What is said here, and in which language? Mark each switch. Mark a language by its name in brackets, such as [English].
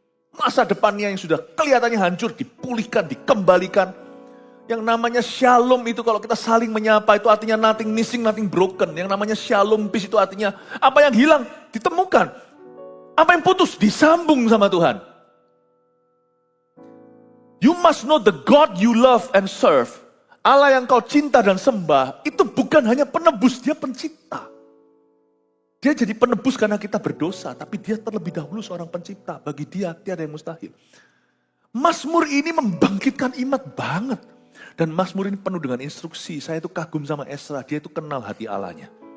[Indonesian] Masa depannya yang sudah kelihatannya hancur, dipulihkan, dikembalikan. Yang namanya shalom itu kalau kita saling menyapa itu artinya [English] nothing missing, nothing broken. [Indonesian] Yang namanya shalom peace itu artinya apa yang hilang ditemukan. Apa yang putus disambung sama Tuhan. [English] You must know the God you love and serve. [Indonesian] Allah yang kau cinta dan sembah itu bukan hanya penebus, dia pencipta. Dia jadi penebus karena kita berdosa, tapi dia terlebih dahulu seorang pencipta. Bagi dia tiada yang mustahil. Mazmur ini membangkitkan iman banget. Dan Mazmur ini penuh dengan instruksi. Saya itu kagum sama Esra, dia itu kenal hati Allahnya.